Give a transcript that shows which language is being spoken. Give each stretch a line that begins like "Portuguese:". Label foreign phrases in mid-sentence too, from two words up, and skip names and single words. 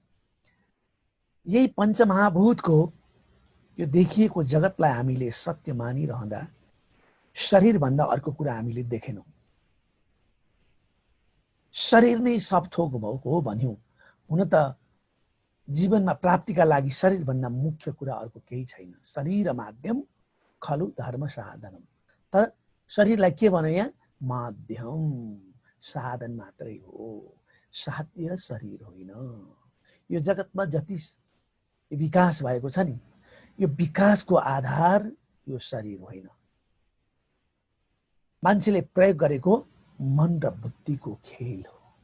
Nepali: यही पञ्चमहाभूतको यो देखिएको जगतलाई हामीले सत्य मानिरहँदा शरीरभन्दा अर्को कुरा हामीले देखेनौं। शरीर नै सब थोक भएको हो भन्यौं। हुन त जीवनमा प्राप्तिका लागि शरीरभन्दा मुख्य कुरा अर्को केही छैन।
Sanskrit: शरीर माध्यम खलु धर्म साधनम।
Nepali: तर शरीरलाई के भन्यो यहाँ? माध्यम, साधन मात्रै हो, साध्य शरीर होइन। यो जगतमा जति विकास भएको छ नि, यो विकासको आधार यो शरीर होइन। मान्छेले प्रयोग गरेको मन र बुद्धिको खेल हो।